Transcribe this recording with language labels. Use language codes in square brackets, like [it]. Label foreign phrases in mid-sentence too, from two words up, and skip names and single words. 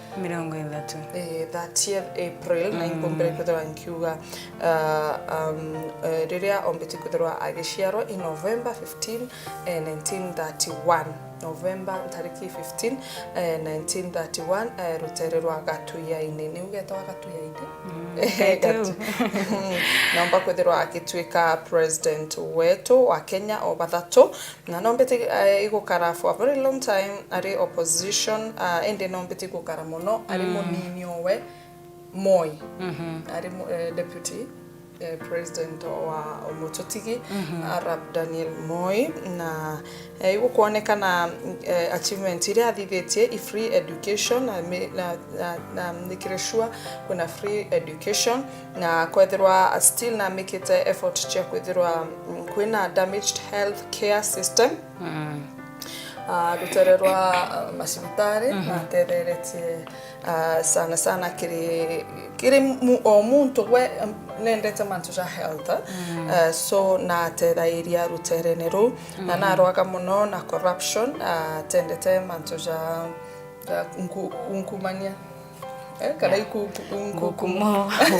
[mer] 30th April na ingombere kwithirwa nkiuga riria ombeti kwithirwa agiciarwa in November 15 1931 November tariki 15 1931 rutere rwa gatuya-ini ni ugeta wa gatuya-ini nomba kwithirwa agituika president wetu wa Kenya o bathatu na nombete igukara [en] for a very long time [mer] ari opposition ende nombete igukara muno ari munini owe Moi ari [en] deputy president [mer] wa Mutotigi Arab Daniel Moi na igukuonekana achievement iria athithetie [en] free education [mer] na nikireshua kuna [en] free education [mer] na kwethirwa still na mikite effort chia kwethirwa kwina [en] damaged health care system [mer] rutererwa masibitari na tetheretie sana kiri o muntu we nendete mantu ja health so na tethairia ruterene ru na narwaga muno na corruption tendete mantu ja unkumania kana ikukumo